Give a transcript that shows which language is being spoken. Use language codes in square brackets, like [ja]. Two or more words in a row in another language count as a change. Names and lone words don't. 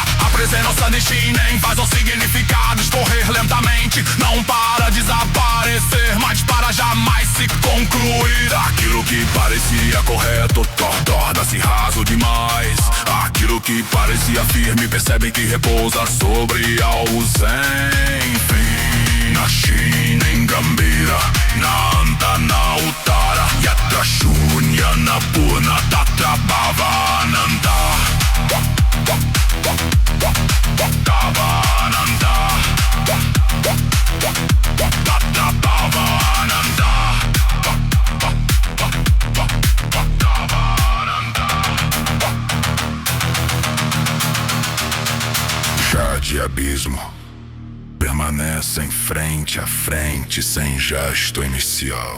[pt] A presença de Shinen faz os significados escorrer lentamente, não para desaparecer, mas para jamais se concluir. Aquilo que parecia correto torna-se raso demais. Aquilo que parecia firme percebe que repousa sobre a ausência. [sa] Na Shinen Gambira, na Anta, na Uttara, Yatra Shunya, na Purna, Tatra Bhavananda, Bhavananda, Tatra Bhavananda, [pt] Jade Abismo permanecem frente a frente sem gesto inicial.